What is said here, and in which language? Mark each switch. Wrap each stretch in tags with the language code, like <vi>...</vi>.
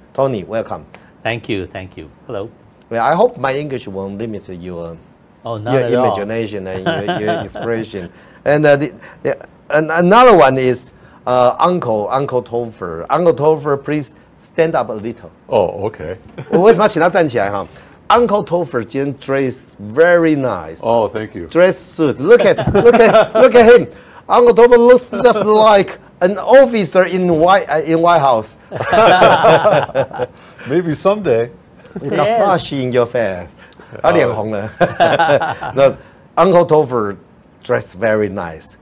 <en>Tony, welcome. Thank you, thank you. Hello. Well, I hope my English won't limit your imagination and your expression. And another one is Uncle Topher. Uncle Topher, please stand up a little. Oh, okay.</en> <zh>我为什么要请他站起来哈？Uncle Topher 今天</zh> <en>dress very nice. Oh, thank you. Dress suit. Look at him. Uncle Topher looks just like an officer in White House. Maybe someday. You got flush in your face.</en> <zh>他脸红了。</zh> <en>那 Uncle Topher dressed very nice.</en>